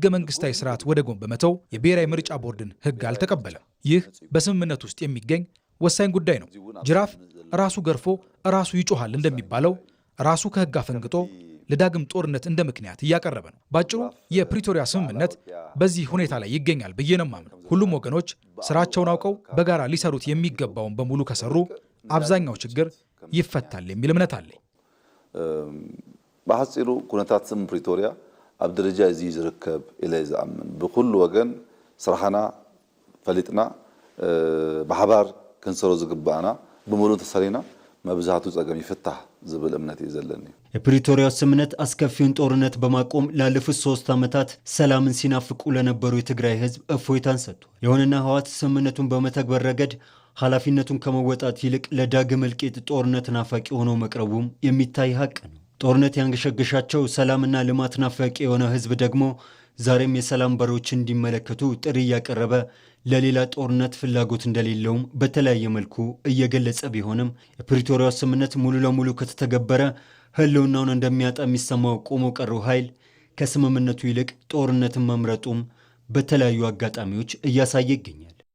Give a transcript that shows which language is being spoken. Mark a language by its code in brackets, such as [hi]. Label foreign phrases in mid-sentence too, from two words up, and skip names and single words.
[am] መንግስታዊ ስርዓት ወደ ጎን በመተው የብሔራዊ ምርጫ ቦርድን ህግ አልተቀበለም። ይህ በስምምነት ውስጥ የሚገኝ ወሳኝ ጉዳይ ነው። ጅራፍ ራሱ ገርፎ ራሱ ይጮሃል እንደሚባለው ራሱ ከህግ አፈንግጦ ለዳግም ጦርነት እንደ ምክንያት እያቀረበ ነው። ባጭሩ የፕሪቶሪያ ስምምነት በዚህ ሁኔታ ላይ ይገኛል ብዬ ነው የማምነው። ሁሉም ወገኖች ስራቸውን አውቀው በጋራ ሊሰሩት የሚገባውን በሙሉ ከሰሩ አብዛኛው ችግር ይፈታል የሚል እምነት አለኝ። [ti] በሐፂሩ ኩነታት ስምምነት ፕሪቶሪያ ኣብ ደረጃ እዚ ዝርከብ ኢለ ዝኣምን ብኩሉ ወገን ስራሕና ፈሊጥና ብሓባር ክንሰሮ ዝግባአና ብሙሉ ተሰሪና መብዛቱ ጸገም ይፈታህ ዝብል እምነት ይዘለኒ። [am] የፕሪቶሪያው ስምምነት አስከፊውን ጦርነት በማቆም ላለፉት 3 ዓመታት ሰላምን ሲናፍቁ ለነበሩ የትግራይ ህዝብ እፎይታን ሰጥቷል። ይሁንና ህወሓት ስምምነቱን በመተግበር ረገድ ኃላፊነቱን ከመወጣት ይልቅ ለዳግም እልቂት ጦርነት ናፋቂ ሆኖ መቅረቡም የሚታይ ሀቅ ነው። ጦርነት ያንገሸገሻቸው ሰላምና ልማት ናፋቂ የሆነ ህዝብ ደግሞ ዛሬም የሰላም በሮች እንዲመለከቱ ጥሪ እያቀረበ ለሌላ ጦርነት ፍላጎት እንደሌለውም በተለያየ መልኩ እየገለጸ ቢሆንም የፕሪቶሪያው ስምምነት ሙሉ ለሙሉ ከተተገበረ ህልውናውን እንደሚያጣ የሚሰማው ቆሞ ቀሩ ኃይል ከስምምነቱ ይልቅ ጦርነትን መምረጡም በተለያዩ አጋጣሚዎች እያሳየ ይገኛል።